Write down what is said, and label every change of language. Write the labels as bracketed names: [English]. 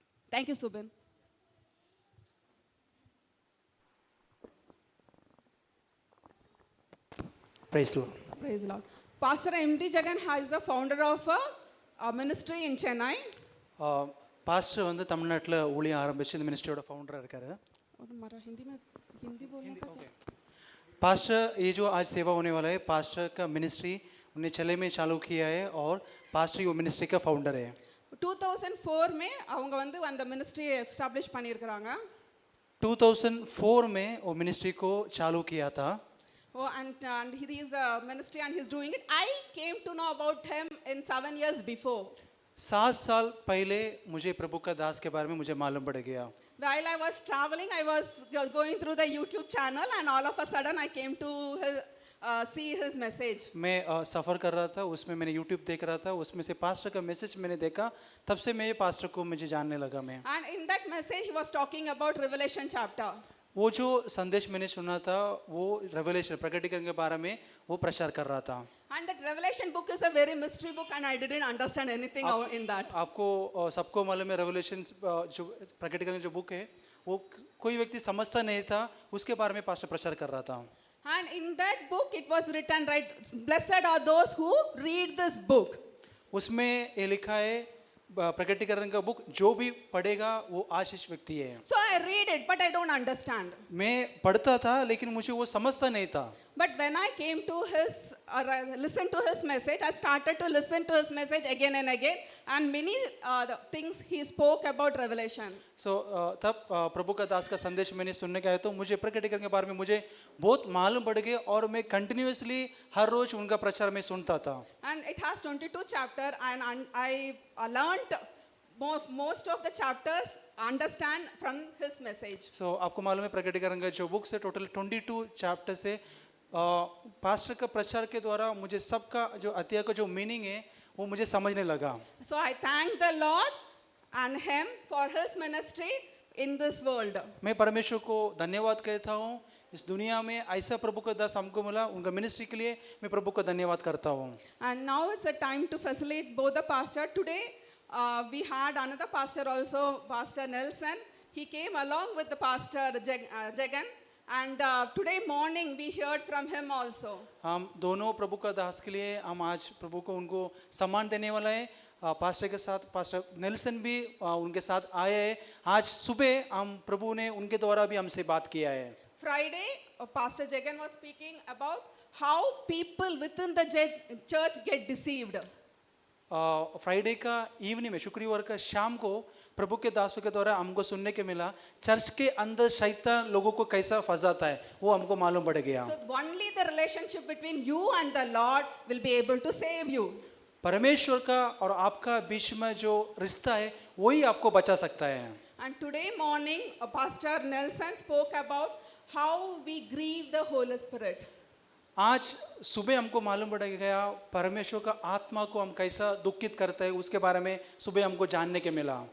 [English] Thank you, Subin. Praise the Lord. Praise the Lord. Pastor M.D. Jagan is the founder of a ministry in Chennai. [Tamil] Pastor வந்து தமிழ்நாட்டில் ஊழியம் ஆரம்பிச்சு இந்த மினிஸ்ட்ரியோட ஃபவுண்டராக இருக்காரு. [Hindi] और हमारा हिंदी में हिंदी बोलने का क्या? पास्टर ये जो आज सेवा होने वाला है, पास्टर का मिनिस्ट्री उन्हें चले में चालू किया है और पास्टर वो मिनिस्ट्री का फाउंडर है. [Tamil] 2004 [Hindi] में [Tamil] அவங்க வந்து அந்த மினிஸ்ட்ரி எஸ்டாப்லிஷ் பண்ணியிருக்காங்க. [Hindi] 2004 में वो मिनिस्ट्री को चालू किया था. [English] Oh, and he is a ministry and he's doing it. I came to know about him in 7 years before. [Hindi] 7 साल पहले मुझे प्रभु का दास के बारे में मुझे मालूम पड़ गया. [English] While I was traveling, I was going through the YouTube channel, and all of a sudden I came to see his message. [Hindi] मैं सफ़र कर रहा था, उसमें मैंने YouTube देख रहा था, उसमें से पास्टर का मैसेज मैंने देखा, तब से मैं ये पास्टर को मुझे जानने लगा मैं. [English] And in that message he was talking about Revelation chapter. [Hindi] वो जो संदेश मैंने सुना था वो रेवलेशन प्रकटीकरण के बारे में वो प्रचार कर रहा था. [English] And that Revelation book is a very mystery book, and I didn't understand anything in that. [Hindi] आपको सबको मालूम है रेवलेशन जो प्रकटीकरण जो बुक है वो कोई व्यक्ति समझता नहीं था, उसके बारे में पास्टर प्रचार कर रहा था। [English] And in that book, it was written, right, blessed are those who read this book. [Hindi] उसमें ये लिखा है प्रकटीकरण का बुक जो भी पढ़ेगा वो आशीष व्यक्ति है। [English] So I read it, but I don't understand. [Hindi] मैं पढ़ता था लेकिन मुझे वो समझता नहीं था। [English] But when I came to his, or I listened to his message, I started to listen to his message again and again, and many the things he spoke about Revelation. [Hindi] तब प्रभु का दास का संदेश मैंने सुनने का है तो मुझे प्रकटीकरण के बारे में मुझे बहुत मालूम पड़ गया और मैं कंटिन्यूअसली हर रोज उनका प्रचार में सुनता था। [English] And it has 22 chapters, and I learned most of the chapters understand from his message. [Hindi] आपको मालूम है प्रकटीकरण का जो बुक से टोटल 22 चैप्टर से पास्टर का प्रचार के द्वारा मुझे सबका जो अध्याय का जो मीनिंग है वो मुझे समझने लगा। [English] So I thank the Lord and him for his ministry in this world. [Hindi] मैं परमेश्वर को धन्यवाद कहता हूँ, इस दुनिया में ऐसा प्रभु का दास हमको मिला, उनका मिनिस्ट्री के लिए मैं प्रभु का धन्यवाद करता हूँ। [English] And now it's a time to facilitate both the pastor. Today we had another pastor also, Pastor Nelson. He came along with the pastor Jagan, and today morning we heard from him also. [Hindi] हम दोनों प्रभु का दास के लिए हम आज प्रभु को उनको सम्मान देने वाला है। पास्टर के साथ पास्टर नेल्सन भी उनके साथ आए हैं। आज सुबह हम प्रभु ने उनके द्वारा भी हमसे बात किया है। [English] Friday, Pastor Jagan was speaking about how people within the church get deceived. [Hindi] Friday का इवनिंग में, शुक्रवार का शाम को प्रभु के दासों के द्वारा हमको सुनने के मिला चर्च के अंदर शैतान लोगों को कैसा फंसाता है, वो हमको मालूम पड़ गया। [English] So only the relationship between you and the Lord will be able to save you. [Hindi] परमेश्वर का और आपका बीच में जो रिश्ता है वही आपको बचा सकता है। [English] And today morning, Pastor Nelson spoke about how we grieve the Holy Spirit. [Hindi] आज सुबह हमको मालूम पड़ गया परमेश्वर का आत्मा को हम कैसा दुखित करते हैं, उसके बारे में सुबह हमको जानने के मिला।